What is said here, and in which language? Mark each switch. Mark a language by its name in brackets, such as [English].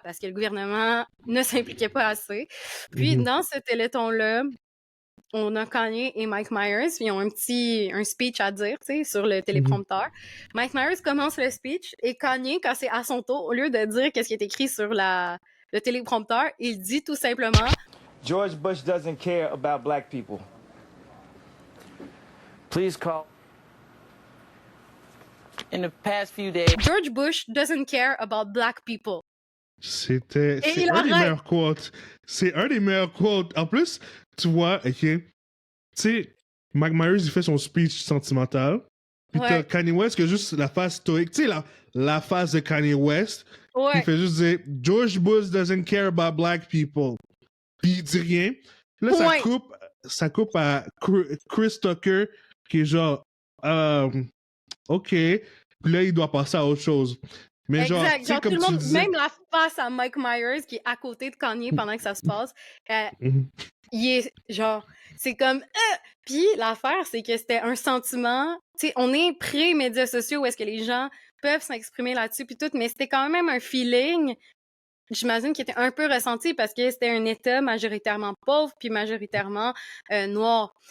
[French] Parce que le gouvernement ne s'impliquait pas assez. Puis, dans ce téléthon-là, on a Kanye et Mike Myers, puis ils ont un speech à dire, tu sais, sur le téléprompteur. Mike Myers commence le speech et Kanye, quand c'est à son tour, au lieu de dire qu'est-ce qui est écrit sur le téléprompteur, il dit tout simplement [English] George Bush doesn't care about black people. Please call. In the past few days, George Bush doesn't care about black people. [French] C'est un des meilleurs quotes. C'est un des meilleurs quotes. En plus, tu vois, ok, tu sais, Mike Myers, il fait son speech sentimental. Puis t'as Kanye West qui a juste la face stoïque. Tu sais, la face de Kanye West. Il fait juste dire [English] George Bush doesn't care about black people. [French] Puis il dit rien. Là, ça coupe à Chris Tucker qui est genre, ok. Puis là, il doit passer à autre chose. Mais exact. Genre, comme tout le monde, disais... même la face à Mike Myers qui est à côté de Kanye pendant que ça se passe, il est genre, c'est comme, Puis l'affaire, c'est que c'était un sentiment, tu sais, on est pré-médias sociaux où est-ce que les gens peuvent s'exprimer là-dessus puis tout, mais c'était quand même un feeling, j'imagine, qui était un peu ressenti parce que c'était un État majoritairement pauvre puis majoritairement noir.